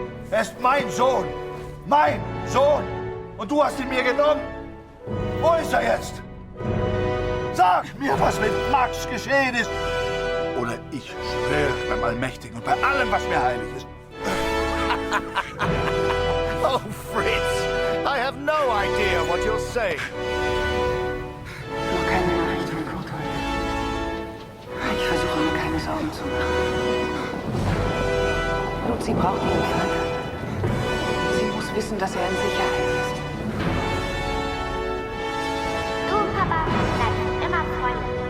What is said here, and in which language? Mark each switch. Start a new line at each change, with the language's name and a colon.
German: Er ist mein Sohn. Mein Sohn. Und du hast ihn mir genommen. Wo ist er jetzt? Sag mir, was mit Max geschehen ist. Oder ich schwöre beim Allmächtigen und bei allem, was mir heilig ist.
English: Oh, Fritz, I have no idea what you're saying.
German: Nur keine Nachricht von Kurt heute. Ich versuche mir keine Sorgen zu machen. Luzi braucht ihren Vater. Sie muss wissen, dass er in Sicherheit ist. Du, Papa, bleibst immer freundlich.